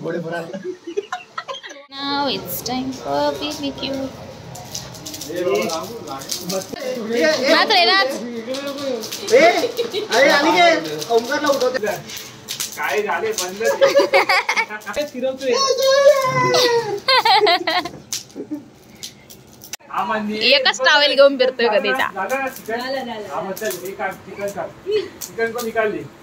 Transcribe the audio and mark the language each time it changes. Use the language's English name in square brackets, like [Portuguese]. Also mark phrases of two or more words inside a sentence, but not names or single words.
[Marathi] घोडे भरा [English] Now it's time for BBQ. [Marathi] नाच रे नाच अरे आली के ओमकारला उठवते काय झाले बंद फिरवतोय एकच टावेल घेऊन फिरतोय कधीचा [Hindi] चिकन को निकाल